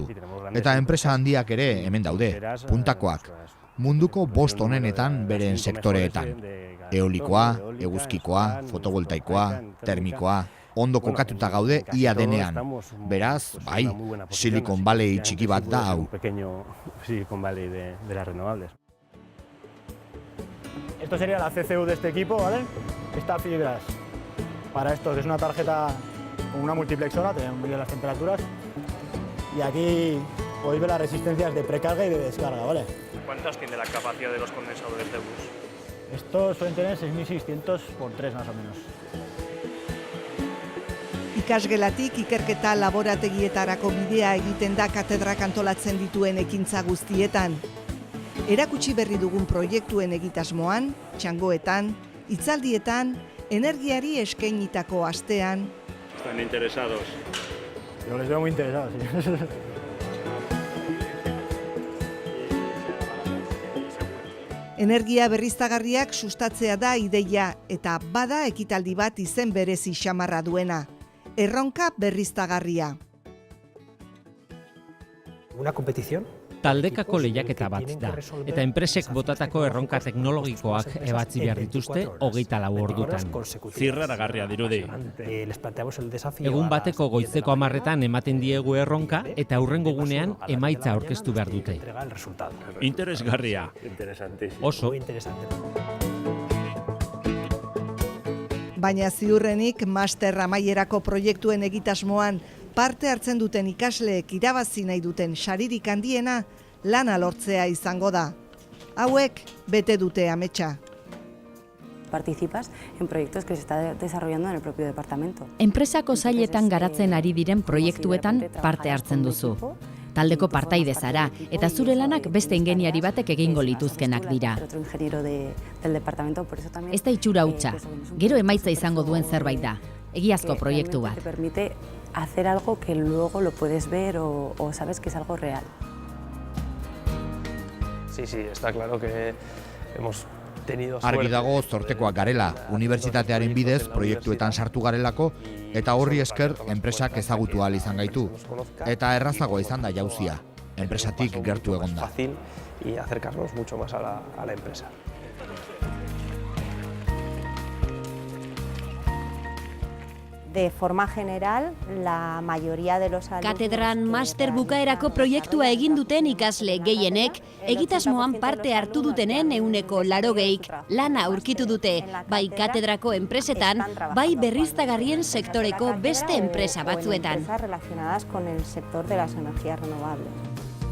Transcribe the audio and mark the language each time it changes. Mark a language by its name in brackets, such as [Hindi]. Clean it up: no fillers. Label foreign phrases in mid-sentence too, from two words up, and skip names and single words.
[Basque] Eta enpresa handiak ere hemen daude, puntakoak. Munduko 5 onenetan beren sektoreetan. Eolikoa, eguzkikoa, fotovoltaikoa, termikoa, ondo kokatuta gaude ia denean. Beraz, bai, Silicon Valley txiki bat da hau. [Spanish] Silicon Valley de las renovables. Esto sería la CCU de este equipo, ¿vale? Esta fibras. Para esto es una tarjeta con una multiplexora, tenemos medir las temperaturas. Y aquí podéis ver las resistencias de precarga y de descarga, ¿vale? ¿Cuántas tiene la capacidad de los condensadores de bus? Estos suelen tener 6.600 por 3 más o menos. [Basque] Ikasgelatik ikerketa laborategietarako bidea egiten da katedrak antolatzen dituen ekintza guztietan. Erakutsi berri dugun proiektuen egitasmoan, txangoetan, hitzaldietan, energiari eskainitako astean. [Spanish] Están interesados. Yo les veo muy interesados, sí. [Basque] Energia berriztagarriak sustatzea da ideia eta bada ekitaldi bat izen berezi xamarra duena. Erronka berriztagarria. [Spanish] Una competición? [Basque] Taldekako lehiaketa bat da, eta enpresek botatako erronka teknologikoak ebatzi behar dituzte 24 ordutan. Zirraragarria dirudi. Egun bateko goizeko 10etan ematen diegu erronka eta hurrengo gunean emaitza aurkeztu behar dute. Interesgarria. Oso. Baina ziurrenik master amaierako proiektuen egitasmoan parte hartzen duten ikasleek irabazi nahi duten saririk handiena lana lortzea izango da. Hauek bete dute ametsa. [Spanish] Participas en proyectos que se está desarrollando en el propio departamento. [Basque] Enpresako sailetan garatzen ari diren proiektuetan parte hartzen duzu. taldeko partaide zara, eta zure lanak beste ingeniari batek egingo lituzkenak dira. Ez da itxura hutsa, gero emaitza izango duen zerbait da, egiazko proiektu bat. [Spanish] Hacer algo que luego lo puedes ver o sabes que es algo real. Sí, está claro que hemos tenido suerte. [Basque] Argi dago zortekoak garela, unibertsitatearen bidez proiektuetan sartu garelako, eta horri esker enpresak ezagutu ahal izan gaitu. Eta errazagoa izan da jauzia, enpresatik gertu egonda. [Spanish] Fácil y acercarnos mucho más a la empresa. De forma general, la mayoría de los alumnos... [Basque] Katedran master bukaerako proiektua egin duten ikasle gehienek, egitasmoan parte hartu dutenen 80%, lana aurkitu dute, bai katedrako enpresetan, bai berriztagarrien sektoreko beste enpresa batzuetan. [Spanish] Relacionadas con el sector de las energías renovables.